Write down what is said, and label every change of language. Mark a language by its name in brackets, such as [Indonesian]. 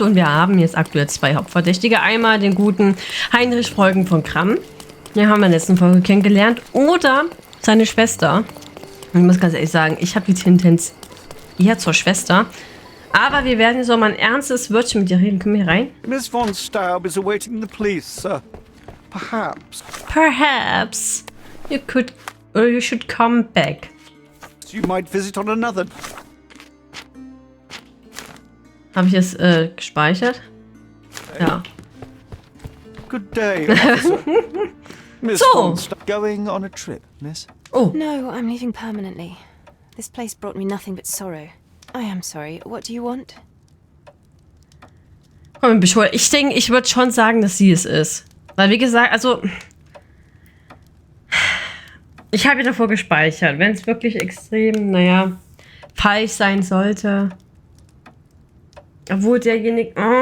[German] Und wir haben jetzt aktuell zwei Hauptverdächtige. Einmal den guten Heinrich Freund von Kramm, den haben wir in der letzten Folge kennengelernt, oder seine Schwester. Und ich muss ganz ehrlich sagen, ich habe die Tendenz eher zur Schwester. Aber wir werden jetzt auch mal ein ernstes Wörtchen mit dir reden. Komm hier rein. [English] Miss von Staub is awaiting the police, sir. Perhaps you could or you should come back. You might visit on another. [German] Habe ich es gespeichert? Ja. [English] Good day, officer. Miss So. von Staub going on a trip, miss? Oh. No, I'm leaving permanently. This place brought me nothing but sorrow. I am sorry. What do you want? [German] Komm, bescheuert. Ich denke, ich würde schon sagen, dass sie es ist. Weil, wie gesagt, also... Ich habe ja davor gespeichert. Wenn es wirklich extrem, naja, falsch sein sollte. Obwohl derjenige...